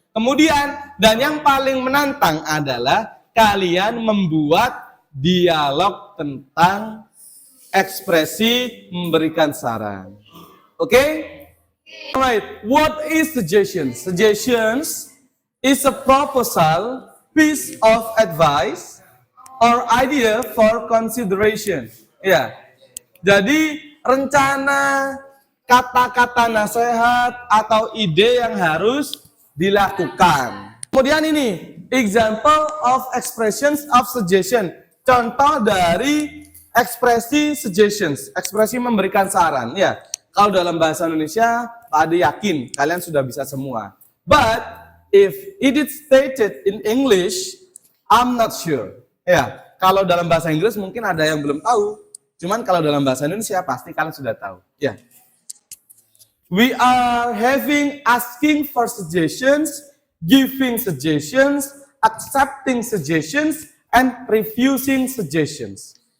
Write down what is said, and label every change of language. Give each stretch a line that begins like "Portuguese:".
Indonesian: Kemudian, dan yang paling menantang adalah kalian membuat dialog tentang ekspresi memberikan saran. Oke?
English: Alright, what is suggestions? Suggestions is a proposal, piece of advice, or idea for consideration.
Indonesian: Ya, jadi rencana, kata-kata nasihat, atau ide yang harus dilakukan. Kemudian ini,
English: example of expressions of suggestion.
Indonesian: Contoh dari ekspresi suggestions, ekspresi memberikan saran. Ya, kalau dalam bahasa Indonesia, Pak Ade yakin kalian sudah bisa semua.
English: But if it is stated in English, I'm not sure.
Indonesian: Ya, kalau dalam bahasa Inggris mungkin ada yang belum tahu. Cuman kalau dalam bahasa Indonesia pasti kalian sudah tahu. Ya.
English: We are asking for suggestions, giving suggestions, accepting suggestions, and refusing suggestions.